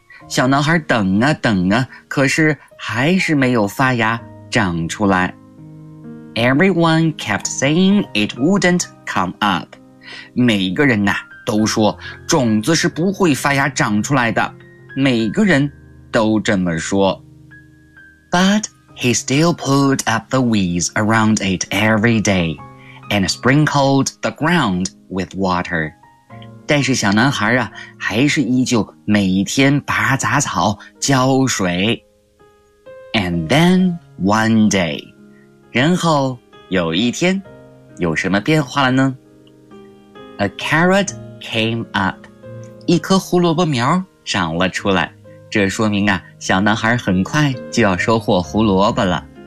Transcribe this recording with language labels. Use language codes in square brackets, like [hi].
[zh] 小男孩等啊等啊，可是还是没有发芽长出来。 [en] Everyone kept saying it wouldn't come up. [zh] 每个人啊都说种子是不会发芽长出来的，每个人都这么说。 [en] But he still pulled up the weeds around it every day and sprinkled the ground with water. [zh] 但是小男孩啊，还是依旧每天拔杂草浇水。 [en] And then one day, [zh] 然后有一天，有什么变化了呢？ [en] A carrotcame up, [zh] 一颗胡萝卜苗长了出来，这说明啊，小男孩很快就要收获胡萝卜了。